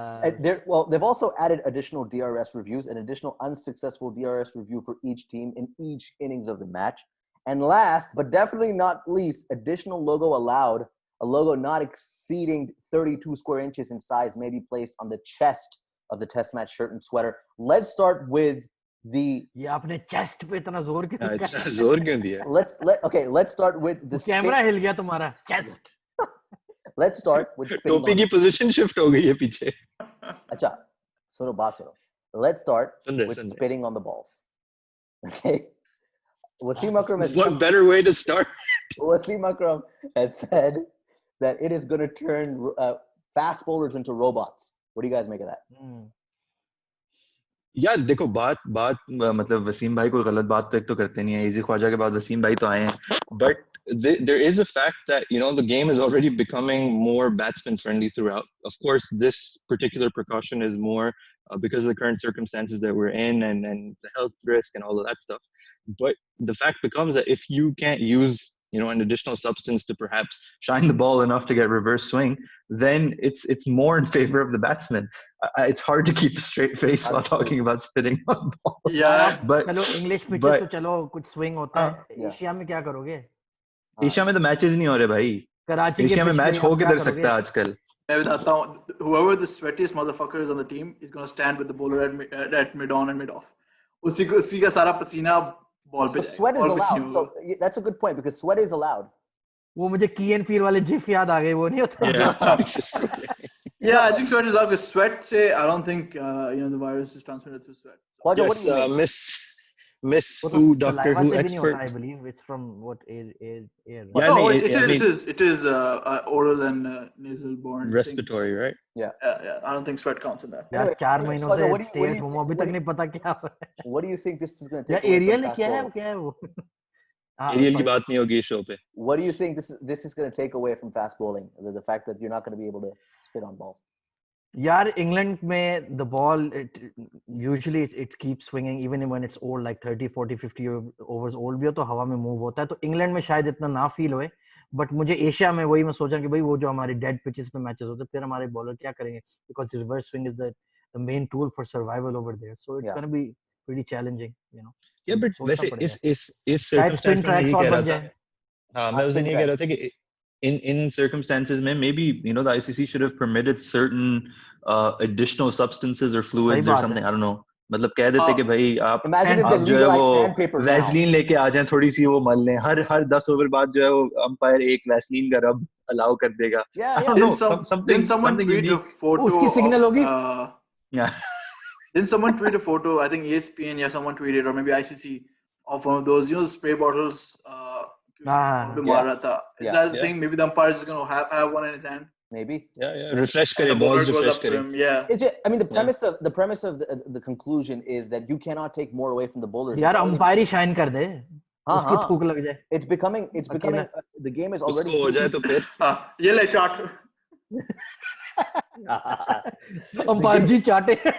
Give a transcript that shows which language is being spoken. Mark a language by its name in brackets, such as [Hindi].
[English] They've also added additional DRS reviews, an additional unsuccessful DRS review for each team in each innings of the match. And last, but definitely not least, additional logo allowed. A logo not exceeding 32 square inches in size may be placed on the chest of the test match shirt and sweater. Let's start with [Hindi] ये आपने chest पे इतना जोर क्यों दिया? [English] Let's start with the [Hindi] camera हिल गया तुम्हारा chest. [English] Let's start with spitting. [Hindi] टोपी की position shift हो गई है पीछे. अच्छा, सुनो. [English] Let's start with spitting on the balls. Okay. Wasim Akram has what better way to start? Wasim Akram has said that it is going to turn fast bowlers into robots. What do you guys make of that? [Hindi] यार देखो बात मतलब वसीम भाई कोई गलत बात तो करते नहीं है. इजी ख्वाजा के बाद वसीम भाई तो आए हैं. [English] But there is a fact that the game is already becoming more batsman friendly throughout. Of course, this particular precaution is more because of the current circumstances that we're in and the health risk and all of that stuff. But the fact becomes that if you can't use an additional substance to perhaps shine the ball enough to get reverse swing, then it's more in favor of the batsman. It's hard to keep a straight face while talking about spitting on balls. Yeah, [Hindi] but चलो English pitches तो चलो कुछ swing होता है. Asia में क्या करोगे? Asia में तो मैचेस नहीं हो रहे भाई. कराची एशिया में मैच हो किधर सकता है आजकल? मैं बताता हूँ. [English] Whoever the sweatiest motherfucker is on the team is going to stand with the bowler at mid-on and mid-off. [Hindi] उसी का सारा पसीना ball पे. [English] So sweat is allowed. So that's a good point because sweat is allowed. [Hindi] वो मुझे Key and Peele वाले GIF याद आ गए. वो नहीं होता? [English] Yeah, I think sweat is allowed because sweat say I don't think the virus is transmitted through sweat. Khwaja, yes, what do you think? Miss Who, Doctor Who expert. I believe it's from what air. Yeah, no, it is oral and nasal borne. Respiratory, right? Yeah. I don't think sweat counts in that. [Hindi] यार 4 महीनों से [English] stay at home [Hindi] अभी तक नहीं पता क्या हो रहा है. [English] What do you think this is going to take? [Hindi] या एरियल क्या है वो? एरियल की बात नहीं होगी इस शो पे. [English] What do you think this is going to take away from fast bowling? The fact that you're not going to be able to spit on balls. [Hindi] यार इंग्लैंड में [English] the ball usually it keeps swinging even when it's old like 30 40 50 overs old [Hindi] भी हो तो हवा में move होता है तो इंग्लैंड में शायद इतना ना फील होए बट मुझे एशिया में वही मैं सोचा कि भाई वो जो हमारी डेड पिचेस पे मैचेस होते हैं फिर हमारे बॉलर क्या करेंगे [English] because reverse swing is the main tool for survival over there so it's going to be pretty challenging you know yeah but [Hindi] वैसे इस शायद [English] circumstance [Hindi] spin tracks और बन जाए हाँ मैं उस दिन ये कह रहा था कि [English] in circumstances [Hindi] में [English] maybe you know the ICC should have permitted certain additional substances or fluids or something I don't know [Hindi] मतलब कह देते कि भाई आप जो है वो वैसलीन लेके आ जाएं थोड़ी सी वो मल लें हर 10 ओवर बाद जो है वो अंपायर एक वैसलीन का रब अलाउ कर देगा [English] I don't know something unique [Hindi] उसकी सिग्नल होगी [English] Didn't someone tweet a photo? I think ESPN, yeah, someone tweeted, or maybe ICC, of one of those, you know, spray bottles. Is that the thing? Maybe the umpire is going to have one in his hand. Maybe. [Hindi] Yeah. Refresh kare, balls refresh kare. [English] Yeah. I mean, the premise of the conclusion is that you cannot take more away from the bowlers. [Hindi] यार umpire ही shine कर दे. उसकी थूक लग जाए. [English] It's becoming. The game is already. [Hindi] उसको हो जाए तो फिर. ये ले चाट. umpire जी चाटे.